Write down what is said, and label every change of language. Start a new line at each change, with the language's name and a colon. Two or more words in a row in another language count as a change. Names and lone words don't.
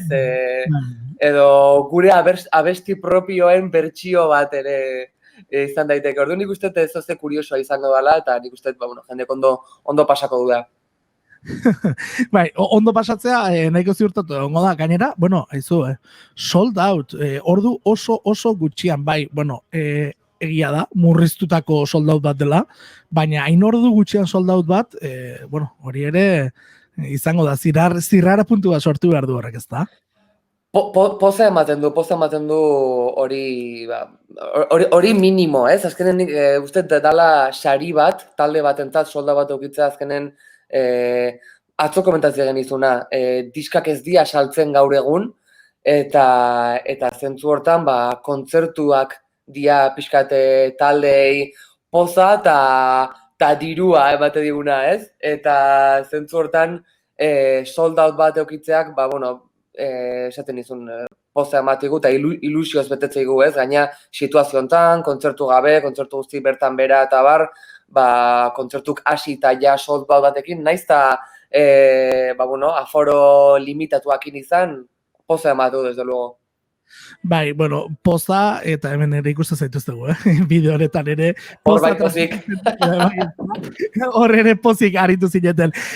Basque: Edo gure abesti propioen bertsio bat ere izan daiteke. Orduan nik uste ez oze kuriosoa izango dela, eta nik uste jendek ondo pasako du da. Bai, ondo pasatzea nahiko ziurtatu egongo da, gainera, haizu,
English: sold out,
Basque: ordu oso gutxian, bai, egia da, murriztutako
English: sold out
Basque: bat dela, baina hain ordu gutxian
English: sold out
Basque: bat, hori ere izango da, zirrara puntu bat sortu behar du horrek, ez da? Poza ematen du hori minimo, ez? Azkenen uste dala sari bat, talde batentzat, solda bat eukitzea azkenen atzo komentatzea genizuna, diskak ez dia saltzen gaur egun, eta zentzu hortan kontzertuak dia pixkate taldei poza eta dirua emate diguna, ez? Eta zentzu hortan
English: sold out
Basque: bat eukitzeak, esaten nizun, poza ematigu eta ilusioz betetzeigu, ez? Gaina situazio hontan, kontzertu gabe, kontzertu guzti bertan bera eta bar, kontzertuk hasi eta ja
English: sold out
Basque: batekin, naiz eta aforo limitatuakin izan, poza ematu,
Spanish: desde luego.
Basque: Bai, poza, eta hemen ere ikusten zaituztegu, bideo honetan ere. Hor bai pozik. Hor ere pozik aritu zineten.